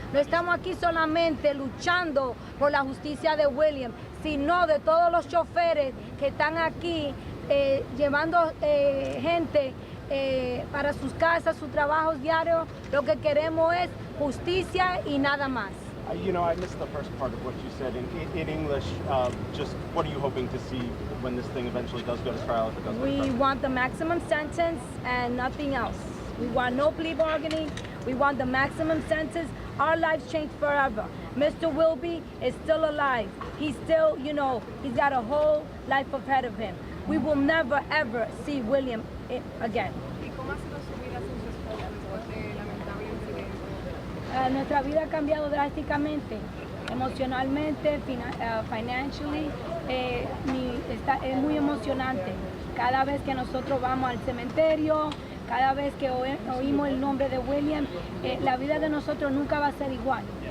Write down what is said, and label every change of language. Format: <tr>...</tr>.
<es>No estamos aquí solamente luchando por la justicia de William, sino de todos los choferes que están aquí llevando gente para sus casas, sus trabajos diarios. Lo que queremos es justicia y nada más.</es> <en>I missed the first part of what you said in English. Just what are you hoping to see when this thing eventually does go to trial? If it does go to We trial? want the maximum sentence and nothing else. We want no plea bargaining. We want the maximum sentence. Our lives changed forever. Mr. Wilby is still alive. He's still, he's got a whole life ahead of him. We will never, ever see William again.</en> <es>¿Y cómo ha sido su vida sin su esposa después del lamentable incidente? Nuestra vida ha cambiado drásticamente, emocionalmente, financially. Es muy emocionante. Cada vez que nosotros vamos al cementerio, cada vez que oímos el nombre de William, la vida de nosotros nunca va a ser igual.</es>